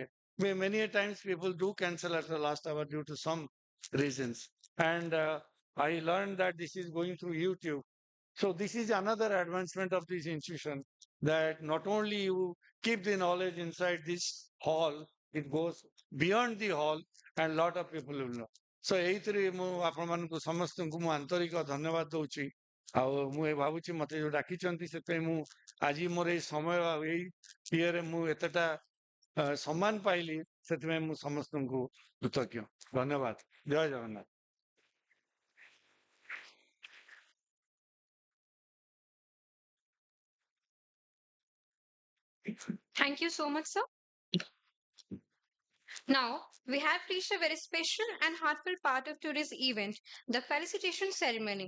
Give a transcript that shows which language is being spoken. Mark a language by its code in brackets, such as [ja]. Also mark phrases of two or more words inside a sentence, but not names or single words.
[en] Many a times people do cancel at the last hour due to some reasons. And I learned that this is going through YouTube. So this is another advancement of this institution, that not only you keep the knowledge inside this hall, it goes beyond the hall and lot of people will know. [or] So ଏଇଥିରେ ମୁଁ ଆପଣମାନଙ୍କୁ ସମସ୍ତଙ୍କୁ ମୁଁ ଆନ୍ତରିକ ଧନ୍ୟବାଦ ଦଉଛି। ଆଉ ମୁଁ ଏ ଭାବୁଛି ମତେ ଯୋଉ ଡାକିଛନ୍ତି ସେଥିପାଇଁ ମୁଁ ଆଜି ମୋର ଏଇ ସମୟ ଆଉ ଏଇ ଇଏରେ ମୁଁ ଏତେଟା ସମ୍ମାନ ପାଇଲି, ସେଥିପାଇଁ ମୁଁ ସମସ୍ତଙ୍କୁ କୃତଜ୍ଞ। ଧନ୍ୟବାଦ। ଜୟ ଜଗନ୍ନାଥ। [en] Thank you so much, sir. Now, we have reached a very special and heartfelt part of today's event, the felicitation ceremony.